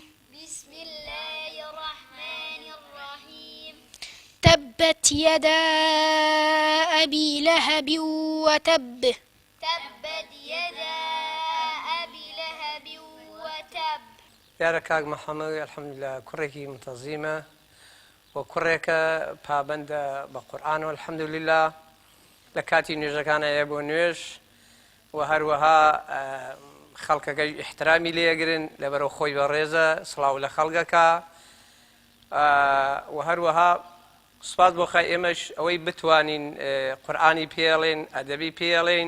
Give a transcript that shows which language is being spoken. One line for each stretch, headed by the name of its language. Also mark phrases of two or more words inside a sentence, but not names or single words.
Arabic: بسم الله الرحمن الرحيم تبت يدا أبي لهب وتب تبت يدا أبي لهب وتب
Central Kurdish: دیارە کاک محەممەد الحەمدوللا کوڕێکی منتەزیمە و کوڕێکە پابەندە بە قورئان و الحەمدوللا لە کاتی نوێژەکانە بۆ نوێژ و هەروەها خەڵکەکەی احترامی لێگرن لەبەرەوە خۆی بە ڕێزە سڵاو لە خەڵکەکە و هەروەها سوپاس بۆ خی ئێمەش ئەوەی بتوانین قورئانی پێڵێن ئەدەبی پێڵێن